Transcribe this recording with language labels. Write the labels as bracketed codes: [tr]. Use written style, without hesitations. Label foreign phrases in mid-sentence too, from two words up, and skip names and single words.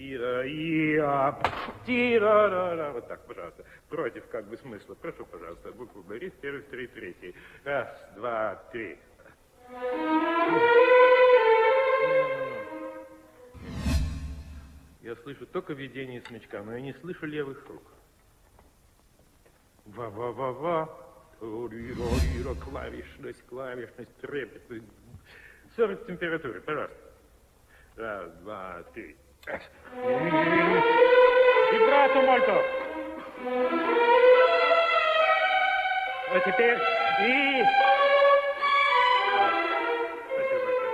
[ru] Вот так, пожалуйста. Против как бы смысла. Прошу, пожалуйста, букву Борис, первый, второй, третий. Раз, 2, 3. Я слышу только видение смычка, но я не слышу левых рук. Ва-ва-ва-ва. Ри-ро-ри-ро, клавишность, трепет. 40 температуры, пожалуйста. Раз, 2, 3. [it] Vibrato molto. [ru] А теперь и... Спасибо большое.